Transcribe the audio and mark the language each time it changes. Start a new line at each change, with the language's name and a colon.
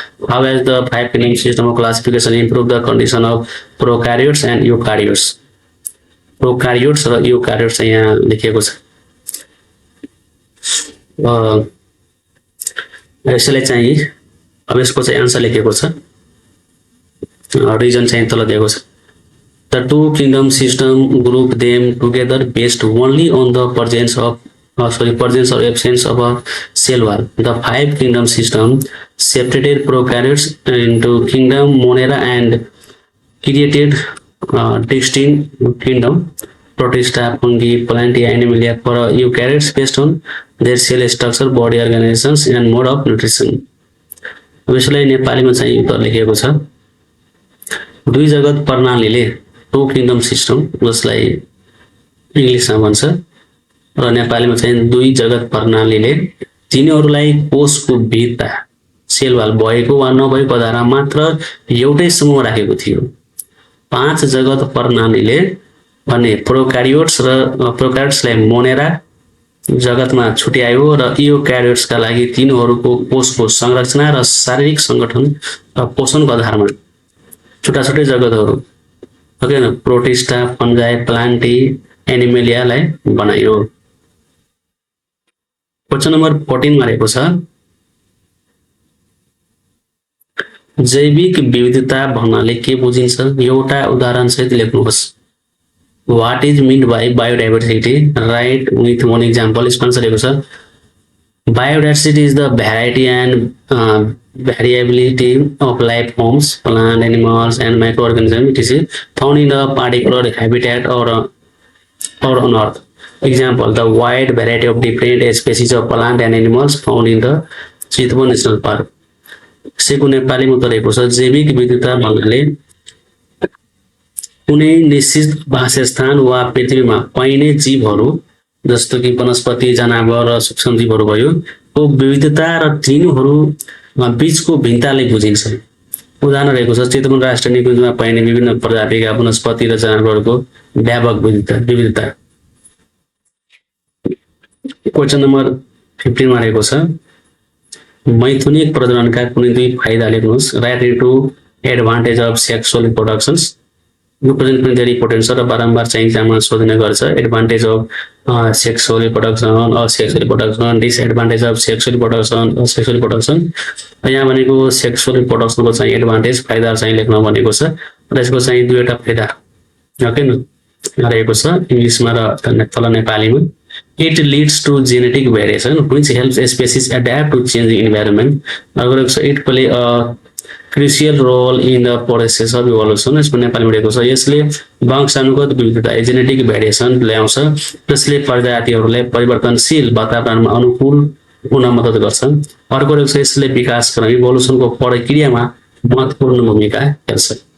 English: How has the 5 kingdom system of classification improved the condition of prokaryotes and eukaryotes?
Nepali: प्रोक्यारियोट्स र यूक्यारियोट्स यहाँ लेखिएको छ। यसले चाहिँ अब यसको चाहिँ आन्सर लेखेको छ, रिजन चाहिँ तल दिएको छ।
English: The two kingdom system group them together based only on the presence or absence of a cell wall. The 5 kingdom system separated prokaryotes into kingdom Monera and created distinct kingdom Protista, fungi, Plantae, Animalia for eukaryotes based on their cell structure, body organizations and mode of nutrition.
Nepali: यसलाई नेपालीमा चाहिँ उत्तर लेखेको छ दुई जगत प्रणालीले two kingdom system जसलाई इंग्लिशमा भन्छ र नेपालीमा चाहिँ दुई जगत प्रणालीले तिनीहरूलाई कोषको भित्ता सेल वाल भएको वा नभएको आधारमा मात्र एउटै समूह राखेको थियो। 5 जगत प्रणालीले भने प्रोक्यारियोट्सलाई मोनेरा जगतमा छुट्यायो र यूक्यारियोट्सका लागि तिनीहरूको कोषको संरचना र शारीरिक संगठन र पोषणको आधारमा छुट्टा-छुट्टै जगतहरू ओके न प्रोटिस्टा, फन्जाई, प्लान्टी, एनिमेलियालाई बनायो। क्वेशन नम्बर 14 मा रहेको छ जैविक विविधता भन्नाले के बुझिन्छ? एउटा उदाहरण सहित लेख्नुहोस्।
English: What is meant by biodiversity? Write with one example.
Nepali: यसमा रहेको छ
English: biodiversity is the variety and variability of life forms, plant, animals and microorganisms. It is found in a particular habitat or on earth. Example, the wide variety of different species of plant and animals found in the Chitwan National Park.
Nepali: यसको नेपालीमा त रहेको छ जैविक विविधता भन्नाले कुनै निश्चित वासस्थान वा पृथ्वीमा पाइने जीवहरू जस्तो कि वनस्पति, जनावर र सूक्ष्म जीवहरू भयो को विविधता र तिनीहरू बीचको भिन्नताले बुझिन्छ। उदाहरण रहेको छ चितवन राष्ट्रिय निकुञ्जमा पाइने विभिन्न प्रजातिका वनस्पति र जनावरहरूको व्यापक विविधता। क्वेशन नम्बर 15 मा रहेको छ मैथुनिक प्रजननका कुनै दुई फाइदा लेख्नुहोस्।
English: Write into advantage of sexual reproductions.
Nepali: यो प्रजनन पनि धेरै इम्पोर्टेन्ट छ र बारम्बार चाहिँ एक्जाममा सोध्ने गर्छ।
English: Advantage of sexual reproduction, disadvantage of sexual reproduction.
Nepali: यहाँ भनेको सेक्सुअल रिप्रोडक्सनको चाहिँ एडभान्टेज फाइदा चाहिँ लेख्न भनेको छ र यसको चाहिँ दुईवटा फाइदा ओके न रहेको छ इंग्लिशमा र तल नेपालीमा।
English: It leads to genetic variation which helps species adapt to changing environment. It play a crucial role in the process of evolution.
Nepali: यसको नेपालीमा रहेको छ यसले वंशानुगत विविधता जेनेटिक भेरिएसन ल्याउँछ जसले प्रजातिहरूलाई परिवर्तनशील वातावरणमा अनुकूल हुन मद्दत गर्छ। अर्को रहेको छ यसले विकासक्रम इभोल्युसनको प्रक्रियामा महत्त्वपूर्ण भूमिका खेल्छ।